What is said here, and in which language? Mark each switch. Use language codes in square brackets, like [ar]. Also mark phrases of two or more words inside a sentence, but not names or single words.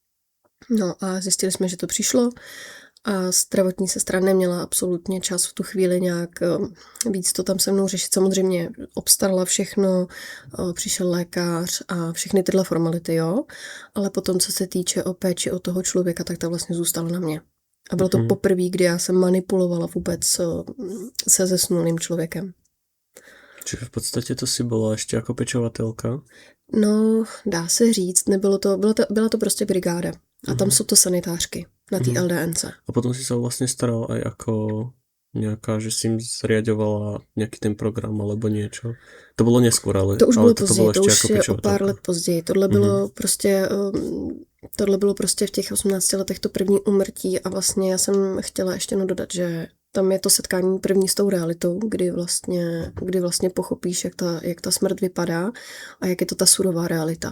[cs] No a zjistili jsme, že to přišlo a zdravotní sestra neměla absolutně čas v tu chvíli nějak víc to tam se mnou řešit. Samozřejmě obstarala všechno, přišel lékař a všechny tyhle formality, jo. Ale potom, co se týče o péči o toho člověka, tak ta vlastně zůstala na mě. A bylo to poprvé, kdy já jsem manipulovala vůbec se zesnulým člověkem. [sk] Čiže v podstate to si bola ešte ako pečovatelka? [cs] No, dá se říct, byla to prostě brigáda. A tam jsou to sanitářky na té LDNC. [sk] A potom si sa vlastne staral aj ako nejaká, že si im zriaďovala nejaký ten program alebo niečo. To bolo neskôr, ale [cs] to už bylo [sk] toto [cs] později, [sk] bolo to ešte už ako [cs] je o pár let později. Tohle bylo prostě v těch 18 letech to první úmrtí a vlastně já jsem chtěla ještě dodat, že tam je to setkání první s tou realitou, kdy vlastně pochopíš, jak ta smrt vypadá a jak je to ta surová realita.